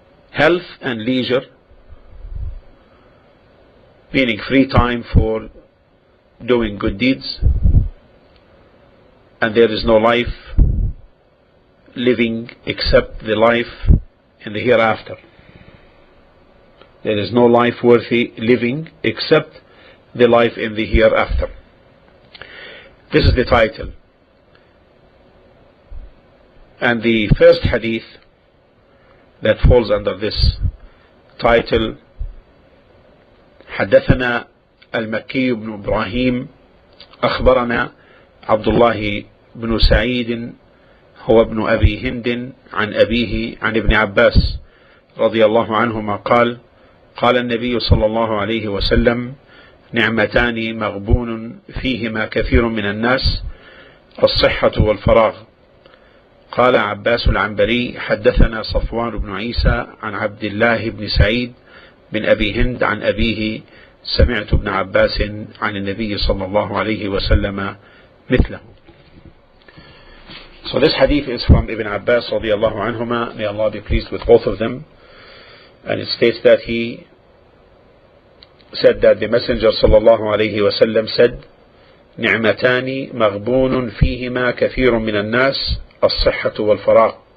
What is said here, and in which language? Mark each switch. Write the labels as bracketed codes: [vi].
[en] Health and leisure, meaning free time for doing good deeds, and there is no life living except the life in the hereafter. There is no life worthy living except the life in the hereafter. This is the title. And the first hadith that falls under this title, [ar] حدثنا المكي بن إبراهيم أخبرنا عبد الله بن سعيد هو ابن أبي هند عن أبيه عن ابن عباس رضي الله عنهما قال قال النبي صلى الله عليه وسلم نعمتان مغبون فيهما كثير من الناس الصحة والفراغ. قال عباس العنبري حدثنا صفوان بن عيسى عن عبد الله بن سعيد بن أبي هند عن أبيه سمعت ابن عباس عن النبي صلى الله عليه وسلم مثله. [en] So this hadith is from Ibn Abbas رضي الله عنهما, may Allah be pleased with both of them, and it states that he said that the Messenger صلى الله عليه وسلم said [ar] نعمتان مغبون فيهما كثير من الناس الصحة والفراغ.